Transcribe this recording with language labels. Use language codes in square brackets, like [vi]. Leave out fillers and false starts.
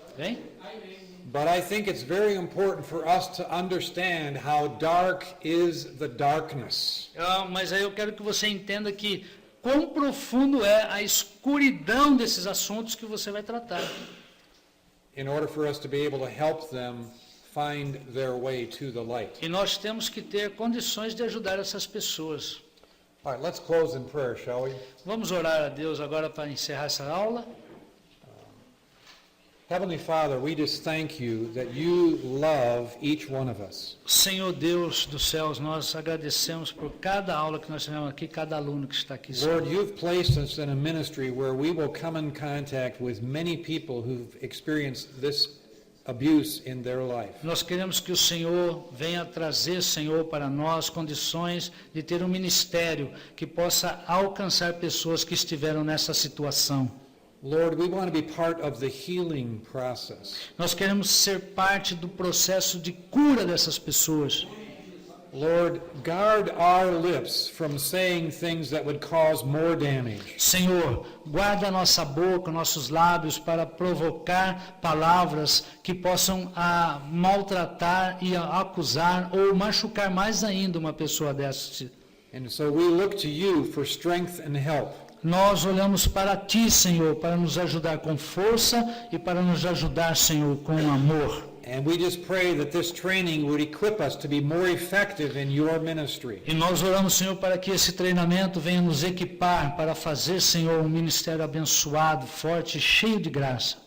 [pt] Bem? [en] But I think it's very important for us to understand how dark is the darkness. [pt] Mas aí eu quero que você entenda que quão profundo é a escuridão desses assuntos que você vai tratar. [en] In order for us to be able to help them find their way to the light. [pt] E nós temos que ter condições de ajudar essas pessoas. [en] All right, let's close in prayer, shall we? [pt] Vamos orar a Deus agora para encerrar essa aula. [en] Heavenly Father, we just thank you that you love each one of us. [pt] Senhor Deus dos céus, nós agradecemos por cada aula que nós tivemos aqui, cada aluno que está aqui. Senhor. [en] Lord, you've placed us in a ministry where we will come in contact with many people who've experienced this abuse in their life. [pt] Nós queremos que o Senhor venha trazer, Senhor, para nós condições de ter um ministério que possa alcançar pessoas que estiveram nessa situação. [en] Lord, we want to be part of the healing process. [pt] Nós queremos ser parte do processo de cura dessas pessoas. [en] Lord, guard our lips from saying things that would cause more damage. [pt] Senhor, guarda a nossa boca, nossos lábios para provocar palavras que possam maltratar e acusar ou machucar mais ainda uma pessoa dessa. [en] And so we look to you for strength and help. [pt] Nós olhamos para Ti, Senhor, para nos ajudar com força e para nos ajudar, Senhor, com amor. [en] And we just pray that this training would equip us to be more effective in your ministry. [pt] E nós oramos, Senhor, para que esse treinamento venha nos equipar para fazer, Senhor, um ministério abençoado, forte, cheio de graça.